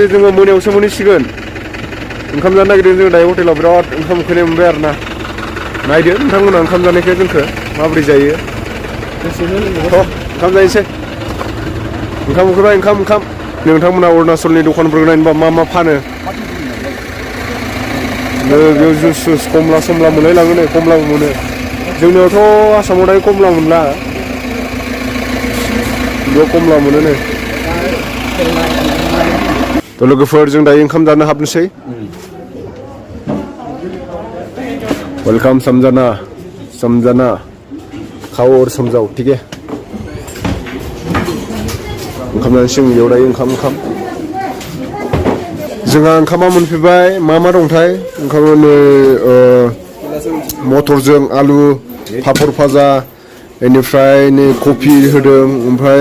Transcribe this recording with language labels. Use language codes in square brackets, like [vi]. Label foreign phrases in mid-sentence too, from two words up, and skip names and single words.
[brx] जोङो मोनायावसो मोनहैसिगोन ओंखाम जानो नागिरदों जों दायो हटेलाव बिराद ओंखाम उखैनाय मोनबाय आरो ना नायदो नोंथांमोना ओंखाम जानायखौ जोंखौ माबोरै जायो ओंखाम जायोसै ओंखाम उखैबाय ओंखाम नोंथांमोना अरुणाचलनि दखानफोरखौ नायनोबा मा फानो बेयाव जुस कमला समला मोनलायलाङो नै कमलाबो मोनो जोंनियावथ' आसामाव दायो कमला मोनला बेयाव कमला मोनो नै थ' लोगोफोर जों दायो ओंखाम जानो हाबनोसै वेलकाम [hi] समजाना खाओ और समझाओ ठीक है [brx] ओंखाम जानोसै बेयाव दायो ओंखाम जोंहा ओंखामा मोनफैबाय मा दंथाय ओंखामा नै मटरजों आलु पापर भाजा बेनिफ्राय नै कफि होदों ओमफ्राय